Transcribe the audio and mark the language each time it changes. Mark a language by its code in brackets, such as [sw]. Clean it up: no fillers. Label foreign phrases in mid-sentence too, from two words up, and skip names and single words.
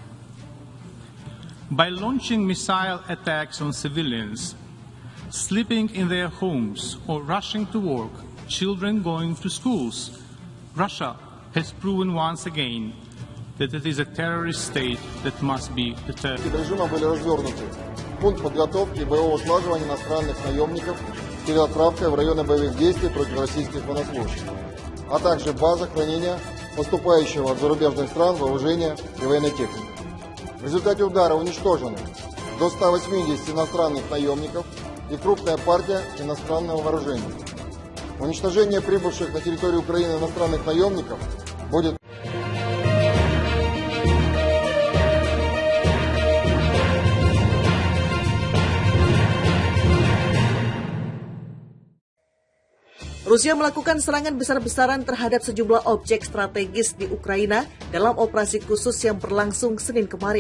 [en] By launching missile attacks on civilians, sleeping in their homes or rushing to work, children going to schools, Russia has proven once again that it is a terrorist state that must be deterred. [ru] Режима были развернуты пункт подготовки и боевого слаживания иностранных наемников перед отправкой в районы боевых действий против российских военнослужащих, а также база хранения поступающего от зарубежных стран вооружения и военной техники. В результате удара уничтожено до 180 иностранных наемников и крупная партия иностранного вооружения. Уничтожение прибывших на территорию Украины иностранных наемников будет... [id] Rusia melakukan serangan besar-besaran terhadap sejumlah objek strategis di Ukraina dalam operasi khusus yang berlangsung Senin kemarin.